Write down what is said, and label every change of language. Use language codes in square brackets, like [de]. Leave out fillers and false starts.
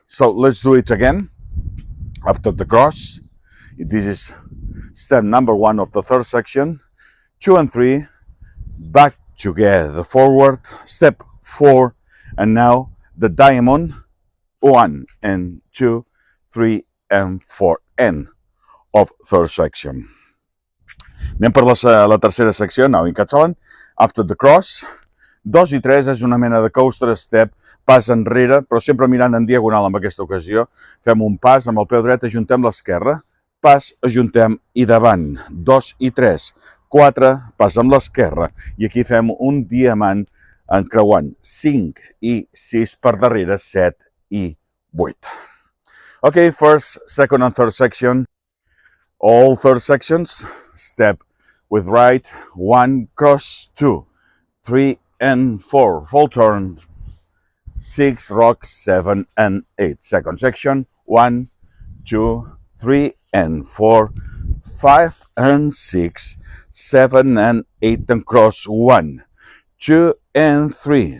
[en] So let's do it again. After the cross, this is step number 1 of the third section, 2 and 3, back together forward, step 4, and now the diamond, 1 and 2, 3 and 4, end of third section. [ca] Anem per la tercera secció, [en] now in Catalan. [ca] After the cross, 2 i 3 és una mena de coaster step, pas enrere, però sempre mirant en diagonal en aquesta ocasió. Fem un pas amb el peu dret, ajuntem l'esquerra, pas, ajuntem i davant, 2 i 3, 4, pas amb l'esquerra, i aquí fem un diamant encreuant, 5 i 6 per darrere, 7 i 8. [en] Okay, first, second and third section. All third sections, step with right, 1, cross, 2, 3 and 4, full turn, 6, rock, 7 and 8. Second section, 1, 2, 3 and 4, 5 and 6, 7 and 8 and cross, 1, 2 and 3.